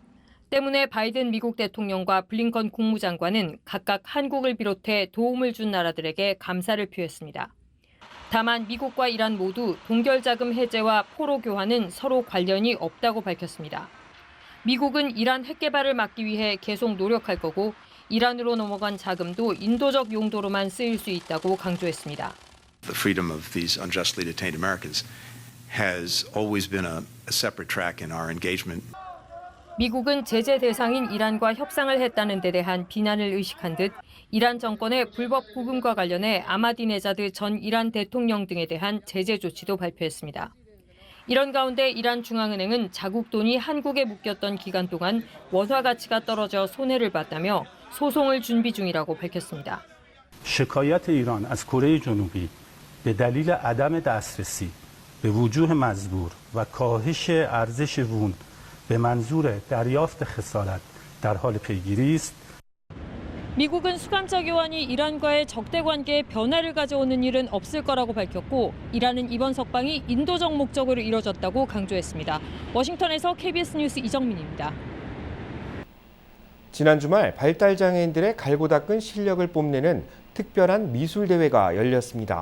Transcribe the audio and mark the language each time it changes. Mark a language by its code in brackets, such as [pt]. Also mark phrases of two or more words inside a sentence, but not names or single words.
[ko] 때문에 바이든 미국 대통령과 블링컨 국무장관은 각각 한국을 비롯해 도움을 준 나라들에게 감사를 표했습니다. 다만 미국과 이란 모두 동결자금 해제와 포로 교환은 서로 관련이 없다고 밝혔습니다. 미국은 이란 핵 개발을 막기 위해 계속 노력할 거고 이란으로 넘어간 자금도 인도적 용도로만 쓰일 수 있다고 강조했습니다. [en] The freedom of these unjustly detained Americans has always been a separate track in our engagement. [ko] 미국은 제재 대상인 이란과 협상을 했다는 데 대한 비난을 의식한 듯 이란 정권의 불법 구금과 관련해 아마디네자드 전 이란 대통령 등에 대한 제재 조치도 발표했습니다. 이런 가운데 이란 중앙은행은 자국 돈이 한국에 묶였던 기간 동안 원화 가치가 떨어져 손해를 봤다며 소송을 준비 중이라고 밝혔습니다. [fa] شکایت ایران از کره جنوبی به دلیل عدم دسترسی به وجوه مزبور و کاهش ارزش وون به منظور دریافت خسارت در حال پیگیری است. [ko] 미국은 수감자 교환이 이란과의 적대 관계에 변화를 가져오는 일은 없을 거라고 밝혔고 이란은 이번 석방이 인도적 목적으로 이뤄졌다고 강조했습니다. 워싱턴에서 KBS 뉴스 이정민입니다. 지난 주말 발달장애인들의 갈고 닦은 실력을 뽐내는 특별한 미술대회가 열렸습니다.